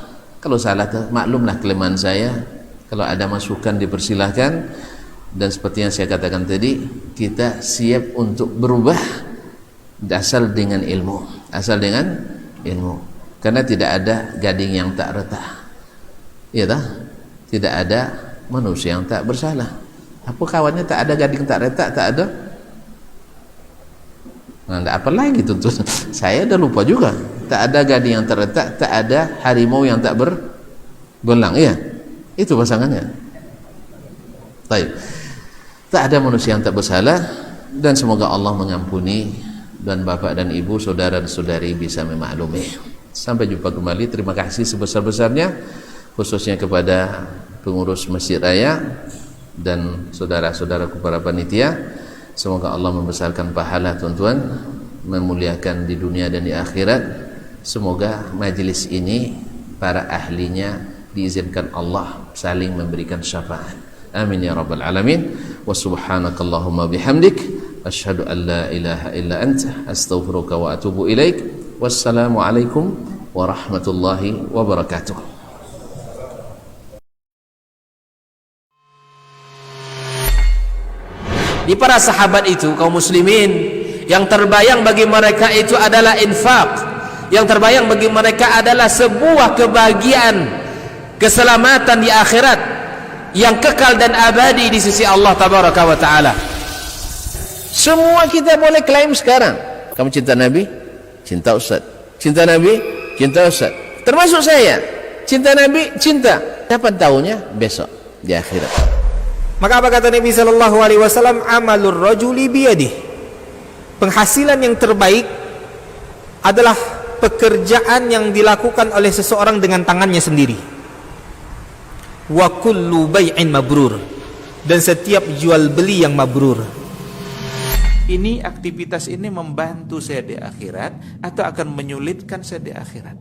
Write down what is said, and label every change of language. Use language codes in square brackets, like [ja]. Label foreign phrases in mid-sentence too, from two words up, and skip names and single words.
[id] Kalau salah maklumlah kelemahan saya. Kalau ada masukan dipersilahkan, dan seperti yang saya katakan tadi, kita siap untuk berubah asal dengan ilmu, karena tidak ada gading yang tak retak, ya tak? Tidak ada manusia yang tak bersalah. Apa kawannya tak ada gading tak retak, tak ada. Nah, tidak apa lagi tuntut. Saya dah lupa juga. Tak ada gading yang terletak, tak ada harimau yang tak berbelang. Iya, itu pasangannya. Baik. Tak ada manusia yang tak bersalah, dan semoga Allah mengampuni, dan bapak dan ibu, saudara dan saudari bisa memaklumi. Sampai jumpa kembali. Terima kasih sebesar-besarnya, khususnya kepada pengurus Masjid Raya dan saudara-saudaraku para panitia. Semoga Allah membesarkan pahala tuan-tuan, memuliakan di dunia dan di akhirat. Semoga majelis ini para ahlinya diizinkan Allah saling memberikan syafaat. [ar] آمين يا رب العالمين. وسبحانك اللهم وبحمدك أشهد أن لا إله إلا أنت أستغفرك وأتوب إليك. والسلام عليكم ورحمة الله وبركاته. [id] Di para sahabat itu, kaum muslimin, yang terbayang bagi mereka itu adalah infak, yang terbayang bagi mereka adalah sebuah kebahagiaan, keselamatan di akhirat yang kekal dan abadi di sisi Allah [ar] تبارك وتعالى. [id] Semua kita boleh klaim sekarang. Kamu cinta Nabi? Cinta Ustaz. Cinta Nabi? Cinta Ustaz. Termasuk saya. Cinta Nabi? Cinta. Kapan tahunya? Besok di akhirat. Maka apa kata Nabi [ar] صلى الله عليه وسلم? عمل الرجل بيده. [id] Penghasilan yang terbaik adalah pekerjaan yang dilakukan oleh seseorang dengan tangannya sendiri. [ar] وكل بيع مبرور. [id] Dan setiap jual beli yang mabrur. Ini aktivitas ini membantu saya di akhirat atau akan menyulitkan saya di akhirat?